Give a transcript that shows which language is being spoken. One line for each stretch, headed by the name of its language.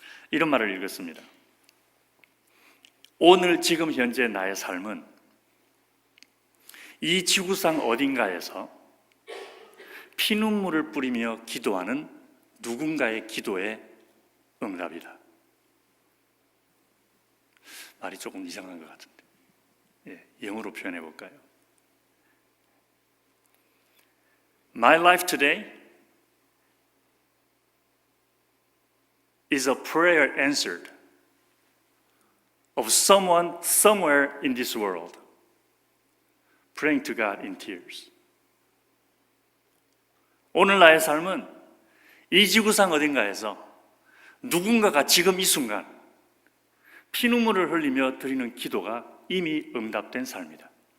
Korean: 이런 말을 읽었습니다. 오늘 지금 현재 나의 삶은 이 지구상 어딘가에서 피눈물을 뿌리며 기도하는 누군가의 기도의 응답이다. 말이 조금 이상한 것 같은데, 예, 영어로 표현해 볼까요?
English: My life today is a prayer answered of someone somewhere in this world praying to God in tears.
Korean: 오늘 나의 삶은 이 지구상 어딘가에서 누군가가 지금 이 순간 피눈물을 흘리며 드리는 기도가 이미 응답된 삶이다.